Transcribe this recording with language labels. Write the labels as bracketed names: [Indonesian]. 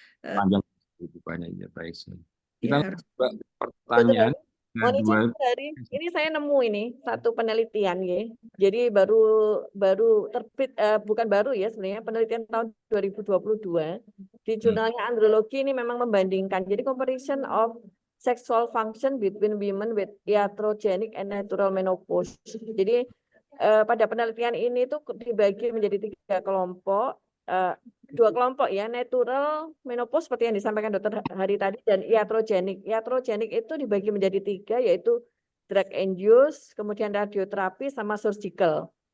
[Indonesian] Panjang kehidupannya ya baik. Kita Ya, harus. coba pertanyaan Mohon izin, kedua. Dr. Hari, ini saya nemu ini satu penelitian ya. Jadi baru terbit, bukan baru ya sebenarnya, penelitian tahun 2022 di jurnalnya Andrology. Ini memang membandingkan. [English] Jadi comparison of sexual function between women with iatrogenic and natural menopause. [Indonesian] Jadi pada penelitian ini tuh dibagi menjadi 3 kelompok. 2 kelompok ya, natural menopause seperti yang disampaikan Dr. Hari tadi, dan iatrogenic. Iatrogenic itu dibagi menjadi 3, yaitu drug induced, kemudian radioterapi, sama surgical.